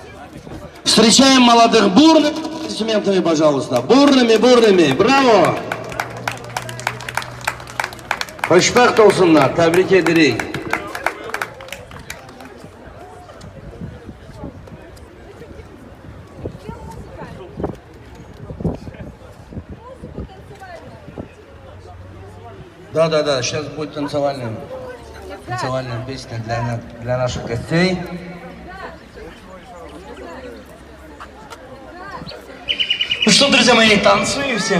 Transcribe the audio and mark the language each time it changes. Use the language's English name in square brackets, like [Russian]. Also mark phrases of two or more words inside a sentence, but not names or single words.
[Russian] Встречаем молодых бурными аплодисментами, пожалуйста. Бурными. Браво. [Turkish] Hoşbakt olsunlar. Tebrik ederim. [Russian] Да, сейчас будет танцевальная песня для наших гостей. Ну что, друзья мои, танцуем всем.